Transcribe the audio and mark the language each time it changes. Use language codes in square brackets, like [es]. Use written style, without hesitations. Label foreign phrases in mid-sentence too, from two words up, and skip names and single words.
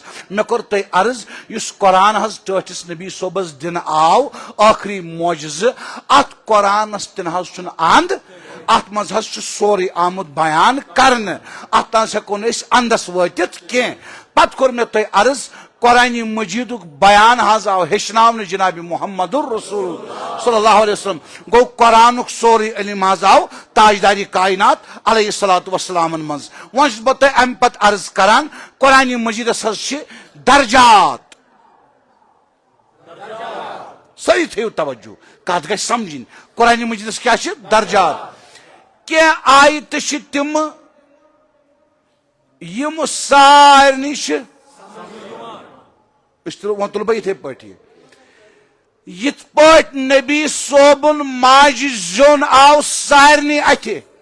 [ks] مےٚ کوٚر تۄہہِ عرض یُس قرآن حظ ٹٲٹھِس نبی صٲبس دِنہٕ آو ٲخری معجزٕ اتھ قرآنس تہِ نہ حظ چھُنہٕ انٛد اتھ منٛز حظ چھُ سورُے آمُت بیان کرنہٕ اتھ نہ حظ ہٮ۪کو نہٕ أسۍ انٛدس وٲتِتھ کینٛہہ پتہٕ کوٚر مےٚ تۄہہِ عرض قرآنِ مجیدُک بیان حظ آو ہیٚچھناونہٕ جنابِ محمد الرسول [ar] صلی اللہ علیہ وسلم [ks] گوٚو قرآنُک سورُے علم حظ آو تاجدارِ کائنات [ar] علیہ الصلوۃ والسلامن [ks] منٛز وۄنۍ چھُس بہٕ تۄہہِ امہِ پتہٕ عرض کران قرآنِ مجیدس حظ چھِ درجات سٲری تھٲیِو توجہ کتھ گژھِ سمجھِنۍ قرآنِ مجیدس کیٛاہ چھِ درجات کینٛہہ آیتہٕ چھِ تِمہٕ یِم سارنٕے چھِ وۄنۍ تُلہٕ بہٕ یِتھے پٲٹھی یِتھ پٲٹھۍ نبی صٲبُن ماجہِ زیُن آو سارنٕے اتھِ